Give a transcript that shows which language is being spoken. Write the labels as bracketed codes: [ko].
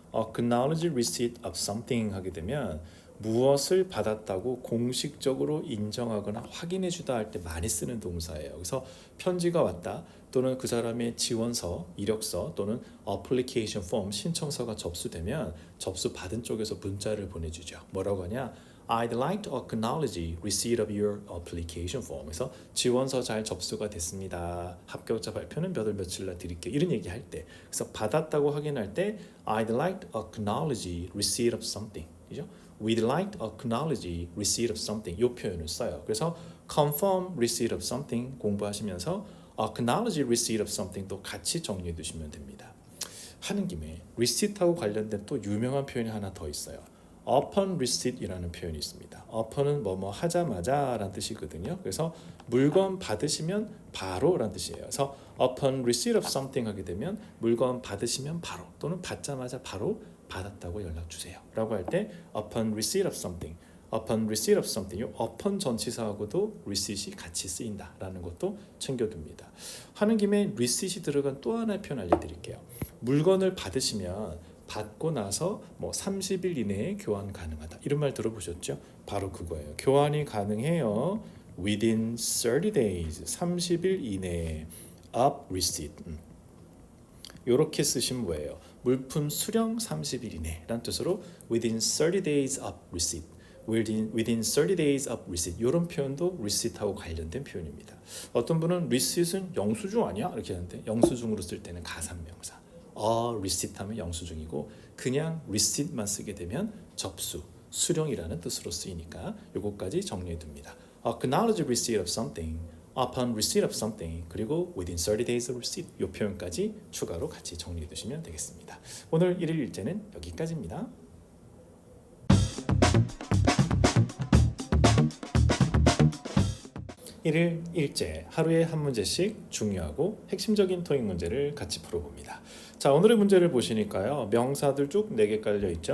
[en] acknowledge receipt of something [ko] 하게 되면 무엇을 받았다고 공식적으로 인정하거나 확인해 주다 할 때 많이 쓰는 동사예요. 그래서 편지가 왔다 또는 그 사람의 지원서, 이력서 또는 [en] application form [ko] 신청서가 접수되면 접수 받은 쪽에서 문자를 보내주죠. 뭐라고 하냐? [en] I'd like to acknowledge receipt of your application form. [ko] 그래서 지원서 잘 접수가 됐습니다. 합격자 발표는 몇 월 며칠 날 드릴게요. 이런 얘기 할 때, 그래서 받았다고 확인할 때 [en] I'd like to acknowledge receipt of something. [ko] 그죠? [en] We'd like to acknowledge receipt of something. [ko] 이 표현을 써요. 그래서 [en] confirm receipt of something [ko] 공부하시면서 [en] acknowledge receipt of something [ko] 도 같이 정리해 두시면 됩니다. 하는 김에 receipt하고 관련된 또 유명한 표현이 하나 더 있어요. [en] upon receipt [ko] 이라는 표현이 있습니다. upon은 뭐뭐 하자마자 라는 뜻이거든요. 그래서 물건 받으시면 바로 라는 뜻이에요. 그래서 [en] upon receipt of something [ko] 하게 되면 물건 받으시면 바로 또는 받자마자 바로 받았다고 연락 주세요 라고 할 때 upon receipt of something, upon receipt of something, 요 upon 전치사하고도 receipt이 같이 쓰인다 라는 것도 챙겨둡니다. 하는 김에 receipt이 들어간 또 하나의 표현 알려드릴게요. 물건을 받으시면 받고 나서 30일 이내에 교환 가능하다. 이런 말 들어보셨죠? 바로 그거예요. 교환이 가능해요. [en] within 30 days, [ko] 30일 이내에 [en] of receipt. [ko] 이렇게 쓰시면 뭐예요? 물품 수령 30일 이내라는 뜻으로 [en] within 30 days of receipt, [ko] within 30 days of receipt 이런 표현도 receipt하고 관련된 표현입니다. 어떤 분은 receipt은 영수증 아니야? 이렇게 하는데 영수증으로 쓸 때는 가산명사 receipt 하면 영수증이고 그냥 receipt만 쓰게 되면 접수, 수령이라는 뜻으로 쓰이니까 요거까지 정리해 둡니다. [en] acknowledge receipt of something, upon receipt of something, [ko] 그리고 [en] within 30 days of receipt [ko] 이 표현까지 추가로 같이 정리해 두시면 되겠습니다. 오늘 1일 일제는 여기까지입니다. 일일 일제 하루에 한 문제씩 중요하고 핵심적인 토익 문제를 같이 풀어봅니다. 자, 오늘의 문제를 보시니까요. 명사들 쭉 4개 깔려 있죠.